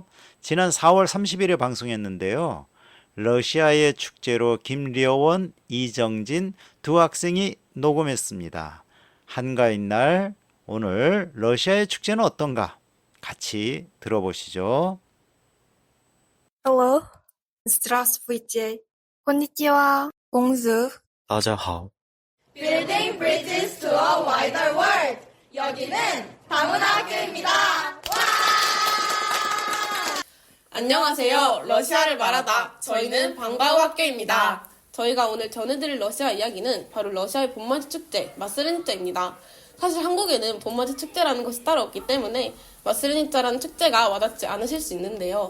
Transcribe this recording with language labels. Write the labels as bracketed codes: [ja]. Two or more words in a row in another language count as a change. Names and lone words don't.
[ko] 지난 4월 30일에 방송했는데요. 러시아의 축제로 김리어원, 이정진 두 학생이 녹음했습니다. 한가인 날 오늘 러시아의 축제는 어떤가? 같이 들어보시죠. [en] Hello, здравствуйте, конnichiwa, bonjour. [zh] 大家好， [en] Building bridges to a wider world. [ko] 여기는 다문화 학교입니다. 안녕하세요. 러시아를 말하다. 저희는 방과후 학교입니다. 저희가 오늘 전해드릴 러시아 이야기는 바로 러시아의 봄맞이 축제, 마스레니짜입니다. 사실 한국에는 봄맞이 축제라는 것이 따로 없기 때문에 마스레니짜라는 축제가 와닿지 않으실 수 있는데요.